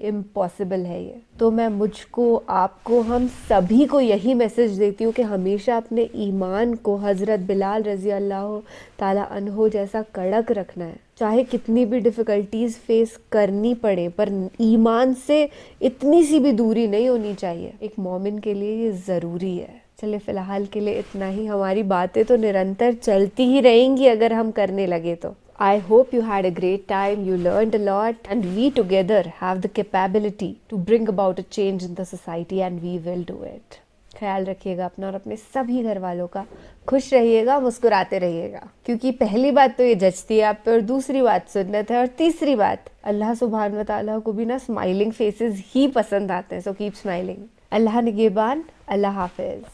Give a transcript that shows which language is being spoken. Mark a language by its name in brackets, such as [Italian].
[Hindi] Impossible है ये। तो मैं मुझको, आपको, हम सभी को यही मैसेज देती हूँ कि हमेशा अपने ईमान को हज़रत बिलाल रज़ी अल्लाह ताला अन्हो जैसा कड़क रखना है। चाहे कितनी भी डिफ़िकल्टीज़ फेस करनी पड़े, पर ईमान से इतनी सी भी दूरी नहीं होनी चाहिए। एक मोमिन के लिए ये ज़रूरी है। चलिए फ़िलहाल के लिए इतना ही। हमारी बातें तो निरंतर चलती ही रहेंगी अगर हम करने लगे तो। [English] I hope you had a great time, you learned a lot, and we together have the capability to bring about a change in the society and we will do it. [Hindi] ख्याल रखिएगा अपना और अपने सभी घर वालों का। खुश रहिएगा, मुस्कुराते रहिएगा, क्योंकि पहली बात तो ये जचती है आप पे और दूसरी बात सुन्नत है और तीसरी बात अल्लाह सुब्हान व तआला को भी ना स्माइलिंग फेसेस ही पसंद आते हैं। [English] So keep smiling. [Hindi] अल्लाह निगहबान। अल्लाह हाफिज।